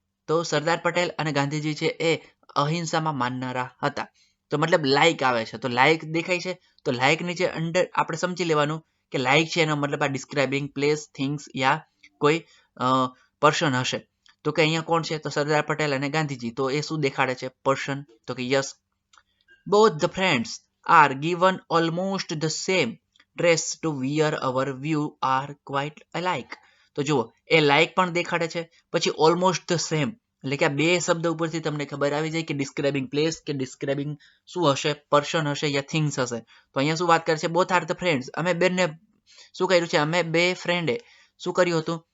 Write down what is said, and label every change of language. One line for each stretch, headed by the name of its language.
Gujarati: તો સરદાર પટેલ અને ગાંધીજી છે એ અહિંસામાં માનનારા હતા. તો મતલબ લાઈક આવે છે, તો લાઈક દેખાય છે, તો લાઈક નીચે અંડર આપણે સમજી લેવાનું કે લાઈક છે એનો મતલબ આ ડિસ્ક્રાઇબિંગ પ્લેસ, થિંગ્સ યા કોઈ પર્સન હશે. તો કે અહીંયા કોણ છે? તો સરદાર પટેલ અને ગાંધીજી. તો એ શું દેખાડે છે? પર્સન. તો કે
English: Yes, both the friends are given almost the same dress to wear, our view are quite alike.
Gujarati: તો જુઓ, એ લાઈક પણ દેખાડે છે, પછી ઓલમોસ્ટ ધ સેમ, એટલે કે આ બે શબ્દ ઉપરથી તમને ખબર આવી જાય કે ડિસ્ક્રાઇબિંગ પ્લેસ કે ડિસ્ક્રાઇબિંગ શું હશે? પર્સન હશે યા થિંગ્સ હશે. તો અહીંયા શું વાત કરે છે?
English: both are the friends,
Gujarati: અમે બંને શું કર્યું છે? અમે બે ફ્રેન્ડે શું કર્યું હતું?